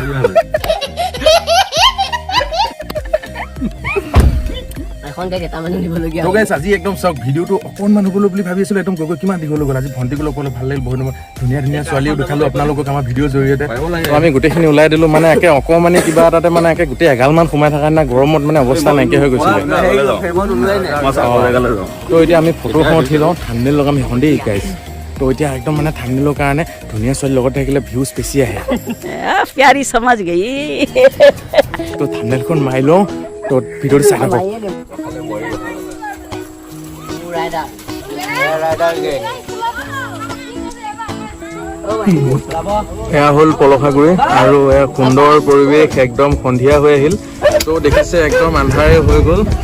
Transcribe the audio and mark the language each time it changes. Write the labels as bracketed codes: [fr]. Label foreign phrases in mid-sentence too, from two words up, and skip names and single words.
[as] আজি একদম চাওক ভিডিঅ'টো অকণমান হ'বলৈ বুলি ভাবি আছিলো একদম গৈ কিমান দীঘল গ'ল আজি ভণ্টিক লগ পালো ভাল লাগিল বহুত ধুনীয়া ধুনীয়া ছোৱালীও দেখালো আপোনালোকক আমাৰ ভিডিঅ'ৰ জৰিয়তে আমি গোটেইখিনি ওলাই দিলো মানে একে অকণমানি কিবা এটাতে মানে একে গোটেই এগালমান সোমাই থকা না গৰমত মানে অৱস্থা নাইকিয়া হৈ গৈছিলে তো এতিয়া আমি ফটোখন উঠি লওঁ থাম্বনেইল লগাম সেইখন দেই গাইজ তো এতিয়া একদম মানে থাম্বনেইলৰ কাৰণে ধুনীয়া ছোৱালীৰ লগত থাকিলে ভিউজ বেছি আহে [hi] प्यारी समझ गई [as] তো থাম্বনেইলখন মাৰি লওঁ তো ভিডিঅ'টো চাই থাকক এয়া হ'ল পলখাগুৰি আৰু এয়া সুন্দৰ পৰিৱেশ একদম সন্ধিয়া হৈ আহিল তো দেখিছে একদম আন্ধাৰে হৈ গ'ল